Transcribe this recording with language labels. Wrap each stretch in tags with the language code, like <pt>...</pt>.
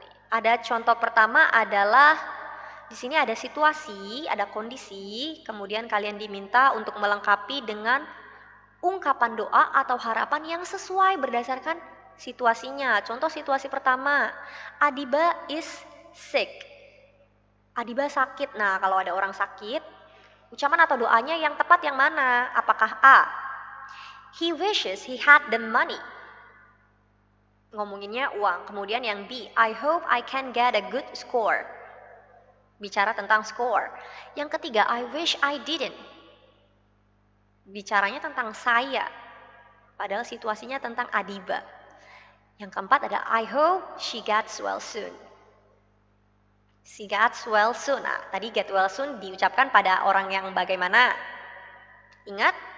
<id>Ada contoh pertama adalah di sini ada situasi, ada kondisi, kemudian kalian diminta untuk melengkapi dengan ungkapan doa atau harapan yang sesuai berdasarkan situasinya. Contoh situasi pertama,</id> <en>Adiba is sick.</en> <id>Adiba sakit. Nah, kalau ada orang sakit, ucapan atau doanya yang tepat yang mana?</id> <en>Apakah A, he wishes he had the money.</en> <id>Ngomonginnya uang. Kemudian yang B,</id> <en>I hope I can get a good score.</en> <id>Bicara tentang score. Yang ketiga,</id> <en>I wish I didn't.</en> <id>Bicaranya tentang saya. Padahal situasinya tentang Adiba. Yang keempat ada</id> <en>I hope she gets well soon. She gets well soon.</en> <id>Nah, tadi get well soon diucapkan pada orang yang bagaimana? Ingat?</id>